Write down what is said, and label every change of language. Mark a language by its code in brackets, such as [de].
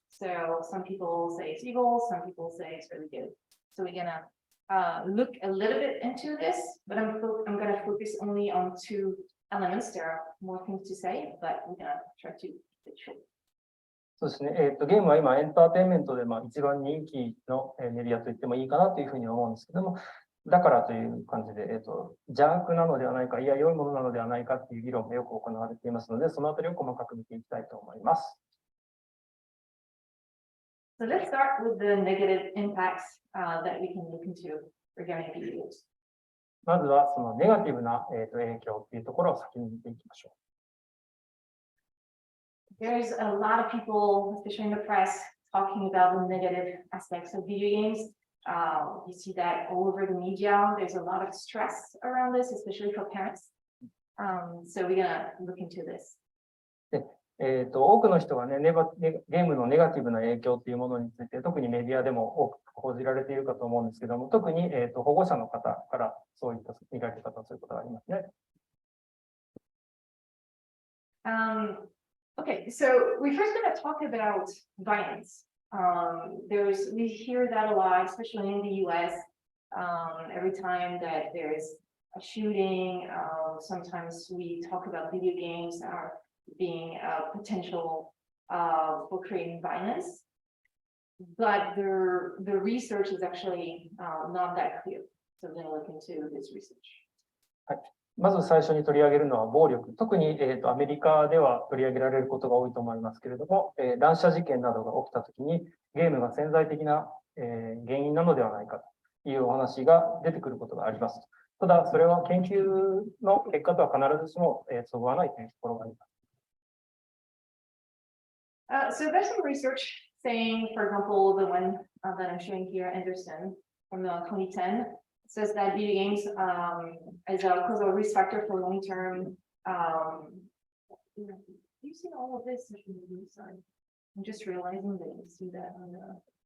[en] So some people say it's evil, some people say it's really good. So we're gonna look a little bit into this, but I'm gonna focus only on two elements. There are more things to say, but we're gonna try to keep it short. [ja] そうですね。ゲームは今エンターテインメントで一番人気のメディアと言ってもいいかなというふうに思うんですけども、だからという感じで、邪悪なのではないか、いや良いものなのではないかっていう議論がよく行われていますので、そのあたりを細かく見ていきたいと思います。 [en] So let's start with the negative impacts that we can look into regarding video games. [ja] まずはそのネガティブな影響っていうところを先に見ていきましょう。 [en] There's a lot of people, especially in the press, talking about the negative aspects of video games. You see that all over the media. There's a lot of stress around this, especially for parents. So we're gonna look into this. [ja] 多くの人がね、ゲームのネガティブな影響っていうものについて、特にメディアでも多く報じられているかと思うんですけども、特に、保護者の方からそういった見られ方をすることがありますね。 [en] Okay, so we're first going to talk about violence. We hear that a lot, especially in the US. Every time that there's a shooting, sometimes we talk about video games are being a potential for creating violence. But the research is actually not that clear. So we're going to look into this research. [ja] まず最初に取り上げるのは暴力。特に、アメリカでは取り上げられることが多いと思いますけれども、乱射事件などが起きたときにゲームが潜在的な、原因なのではないかというお話が出てくることがあります。ただ、それは研究の結果とは必ずしもそぐわないというところがあります。 [en] So there's some research saying, for example, the one that I'm showing here, Anderson, from 2010. Says that video games is a causal risk factor for long-term. You've seen all of this. Sorry, I'm just realizing that you see that on the.